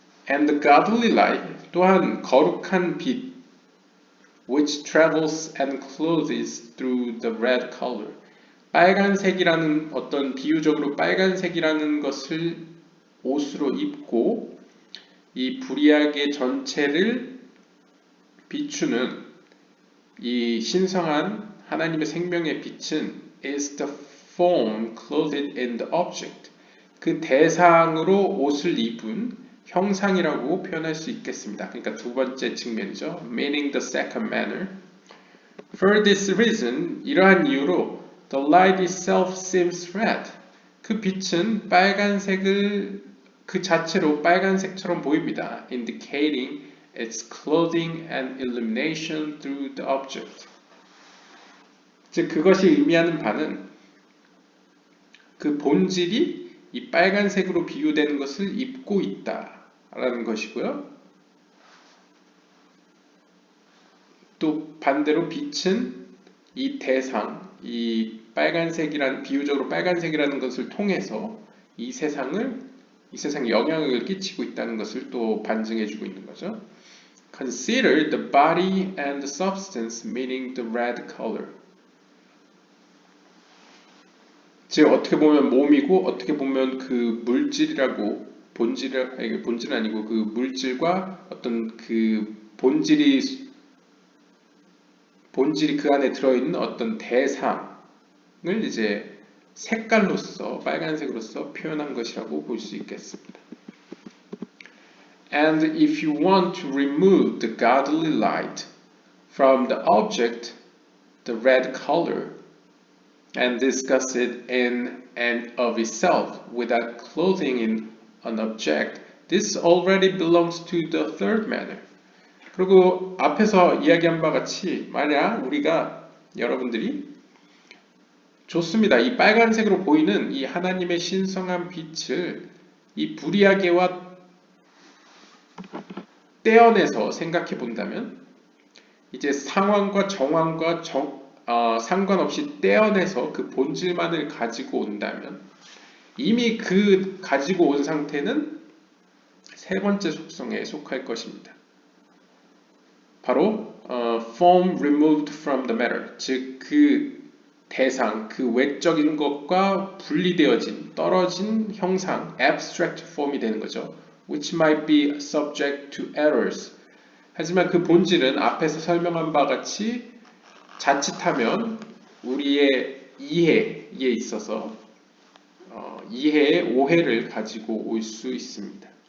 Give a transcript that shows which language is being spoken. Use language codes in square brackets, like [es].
[en] And the godly light, [ko] 또한 거룩한 빛, [en] which travels and clothes through the red color. [ko] 빨간색이라는 어떤 비유적으로 빨간색이라는 것을 옷으로 입고 이 부리아게 전체를 비추는 이 신성한 하나님의 생명의 빛은 [en] is the form clothed in the object. [ko] 그 대상으로 옷을 입은 형상이라고 표현할 수 있겠습니다. 그러니까 두 번째 측면이죠. [en] Meaning the second manner. For this reason, [ko] 이러한 이유로 [en] the light itself seems red. [ko] 그 빛은 빨간색을 그 자체로 빨간색처럼 보입니다. [en] indicating its clothing and illumination through the object. [ko] 즉 그것이 의미하는 바는 그 본질이 이 빨간색으로 비유되는 것을 입고 있다라는 것이고요. 또 반대로 빛은 이 대상, 이 빨간색이라는 비유적으로 빨간색이라는 것을 통해서 이 세상에 영향을 끼치고 있다는 것을 또 반증해주고 있는 거죠. [en] Consider the body and the substance, meaning the red color. [ko] 즉 어떻게 보면 몸이고 어떻게 보면 그 물질이라고 본질은 아니고 그 물질과 어떤 그 본질이 그 안에 들어있는 어떤 대상을 이제 색깔로서 빨간색으로서 표현한 것이라고 볼 수 있겠습니다. [en] And if you want to remove the godly light from the object, the red color, and discuss it in and of itself without clothing in an object, this already belongs to the third manner. [ko] 그리고 앞에서 이야기한 바 같이 만약 우리가 여러분들이 좋습니다. 이 빨간색으로 보이는 이 하나님의 신성한 빛을 이 불이야기와 떼어내서 생각해 본다면 이제 상황과 정황과 상관없이 떼어내서 그 본질만을 가지고 온다면 이미 그 가지고 온 상태는 세 번째 속성에 속할 것입니다. 바로 [en] form removed from the matter, [ko] 즉 그 대상, 그 외적인 것과 분리되어진, 떨어진 형상, abstract form이 되는 거죠. [en] Which might be subject to errors. [ko] 하지만 그 본질은 앞에서 설명한 바 같이 자칫하면 우리의 이해에 있어서 이해의 오해를 가지고 올 수 있습니다.